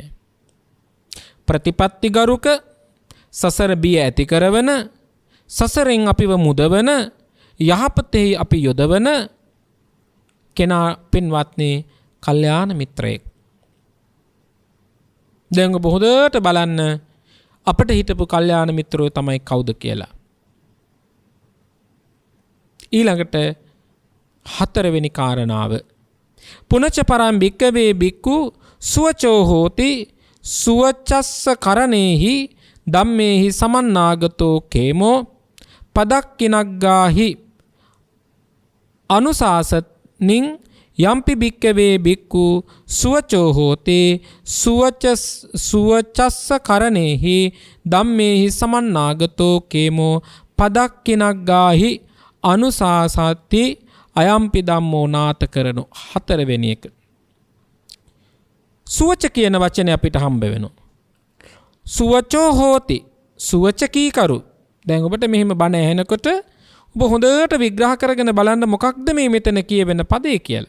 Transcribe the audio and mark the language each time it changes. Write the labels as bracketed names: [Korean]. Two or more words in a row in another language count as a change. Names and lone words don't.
[Sinhala] ප්‍රතිපත්ති ගරුක, සසර බිය ඇති කරවන, සසරෙන් අපිව මුදවන, යහපතෙහි අපි යොදවන කෙනා පින්වත්නි කල්යාණ මිත්‍රයෙක්. දැන් ඔබ හොඳට බලන්න අපිට හිටපු කල්යාණ මිත්‍රයෝ තමයි කවුද කියලා. ඊළඟට 4 වෙනි කාරණාව, [Pali] පුනච පරම් භික්කවේ භික්ඛු සුවචෝ හෝති සුවචස්ස කරණේහි ධම්මේහි සමන්නාගතෝ කේමෝ පදක්කිනග්ගාහි අනුසාසනින් යම්පි භික්කවේ භික්ඛු සුවචෝ හෝති සුවචස්ස කරණේහි ධම්මේහි සමන්නාගතෝ කේමෝ පදක්කිනග්ගාහි අනුසාසති අයම්පි ධම්මෝ නාත කරනු. [Sinhala] 4 වෙනි එක. සුවච කියන වචනේ අපිට හම්බ වෙනවා. [Pali] සුවචෝ හෝති, [Sinhala] සුවච කීකරු. දැන් ඔබට මෙහෙම බණ ඇහෙනකොට ඔබ හොඳට විග්‍රහ කරගෙන බලන්න මොකක්ද මේ මෙතන කියවෙන පදේ කියලා.